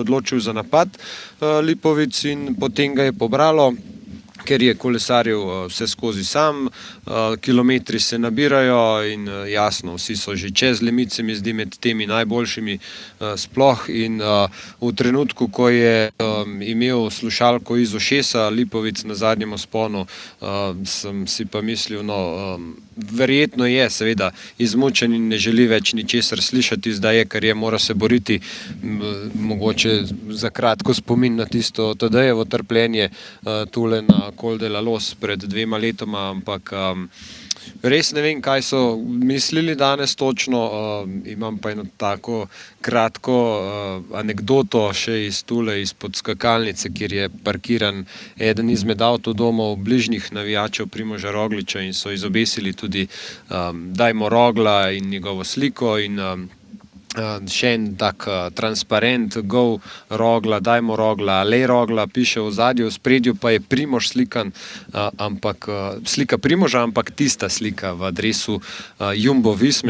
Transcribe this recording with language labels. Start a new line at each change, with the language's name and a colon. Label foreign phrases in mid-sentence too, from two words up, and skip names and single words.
Slovenian: odločil za napad Lipovic in potem ga je pobralo, ker je kolesarjev vse skozi sam, kilometri se nabirajo in jasno, vsi so že čez limit, se mi zdi, med temi najboljšimi sploh in v trenutku, ko je imel slušalko iz ušesa Lipovic na zadnjem vzponu, sem si pa mislil, verjetno je seveda izmučen in ne želi več ničesar slišati, zdaj je, kar je, mora se boriti, mogoče za kratko spomin na tisto Tadejevo trpljenje tule na Col de la Los pred 2 letoma, ampak res ne vem, kaj so mislili danes točno. Imam pa eno tako kratko anekdoto še izpod skakalnice, kjer je parkiran eden izmed avtodomov bližnjih navijačev Primoža Rogliča in so izobesili tudi Dajmo Rogla in njegovo sliko in še en tak transparent, go Rogla, dajmo Rogla, ale Rogla, piše v zadju, v spredju pa je Primož slikan, ampak slika Primoža, ampak tista slika v adresu Jumbo Visme.